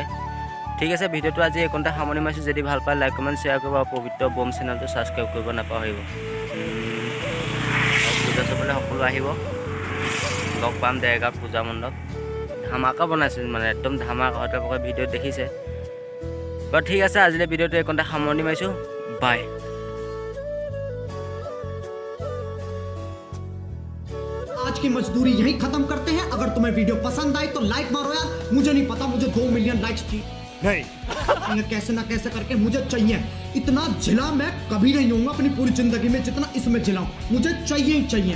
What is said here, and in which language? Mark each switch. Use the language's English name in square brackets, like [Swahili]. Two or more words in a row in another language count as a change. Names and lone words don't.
[Assamese] ঠিক আছে, ভিডিঅ'টো আজি এইকণতে সামৰণি মাৰিছোঁ। যদি ভাল পায় [English] like comment share [Assamese] কৰিব, আৰু পবিত্ৰ বম চেনেলটো ছাবস্ক্ৰাইব কৰিব নাপাহৰিব। পূজা চাবলৈ সকলো আহিব, লগ পাম দেৰগাঁৱত পূজা মণ্ডপ। ধামাকা বনাইছিল মানে, একদম ধামাকা। হয়তো আপোনালোকে ভিডিঅ'ত দেখিছে। বাৰু ঠিক আছে, আজিলৈ ভিডিঅ'টো এইকণতে সামৰণি মাৰিছোঁ। বাই। [Hindi] आज की मजदूरी यहीं खत्म करते हैं। अगर तुम्हें वीडियो पसंद आई तो लाइक मारो यार, मुझे नहीं पता, मुझे 2 [English] million likes [Hindi] नहीं, कैसे ना कैसे करके मुझे चाहिए। इतना झिला मैं कभी नहीं होऊंगा अपनी पूरी जिंदगी में जितना इसमें झिलाऊं, मुझे चाहिए ही चाहिए।